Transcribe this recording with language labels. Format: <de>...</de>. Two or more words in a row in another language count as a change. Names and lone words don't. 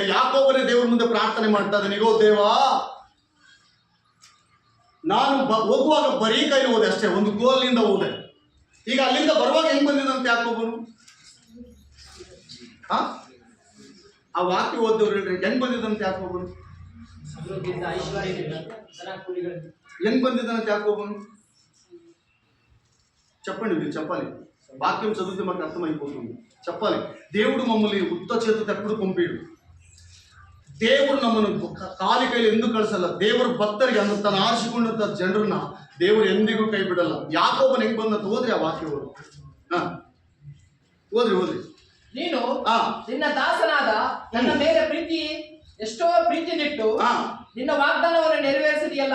<kn>ಯಾಕೋಬನೇ ದೇವ್ರ ಮುಂದೆ ಪ್ರಾರ್ಥನೆ ಮಾಡ್ತಾ ಇದ್ದಾನೆ, ಇಗೋ ದೇವಾ, ನಾನು ಹೋಗುವಾಗ ಬರೀ ಕೈಲಿ ಹೋದೆ ಅಷ್ಟೇ, ಒಂದು ಕೋಲಿನಿಂದ ಹೋದೆ. ಈಗ ಅಲ್ಲಿಂದ ಬರುವಾಗ ಹೆಂಗ್ ಬಂದಿದಂತೆ ಯಾಕೋಬನು? ಆ ವಾಕ್ಯ ಓದ್ದವ್ರು ಹೇಳ್ರಿ, ಹೆಂಗ್ ಬಂದಿದಂತೆ ಯಾಕೋಬನು? ಹೆಂಗ್ ಬಂದಿದ್ದಾನಂತೆ ಯಾಕೋಬನು?</kn> <te>చెప్పండి మీరు చెప్పాలి. వాక్యం చదివితే మాకు అర్థమైపోతుంది. చెప్పాలి. దేవుడు మమ్మల్ని ఉత్త చేతితో ఎప్పుడు పంపిడు.</te> <kn>దేవుడు ನಮ್ಮನ್ನು ಖಾಲಿ ಕೈಲಿ ಎಂದೂ ಕಳಿಸಲ್ಲ. ದೇವರು ಭಕ್ತರಿಗೆ ಅಂದ್ರೆ ತನ್ನ ಆರಿಸಿಕೊಂಡಂತ ಜನರನ್ನ ದೇವರು ಎಂದಿಗೂ ಕೈ ಬಿಡಲ್ಲ. ಯಾಕೋಬನ ಹೆಂಗ್ ಬಂದಂತ ಓದ್ರಿ ಆ ವಾಕ್ಯ ಓದ್ರಿ. ನೀನು ನಿನ್ನ ದಾಸನಾದ ನನ್ನ ಮೇಲೆ ಎಷ್ಟೋ ಪ್ರೀತಿನಿಟ್ಟು ನಿನ್ನ ವಾಗ್ದಾನವನ್ನು ನೆರವೇರಿಸಿದೆಯಲ್ಲ.</kn>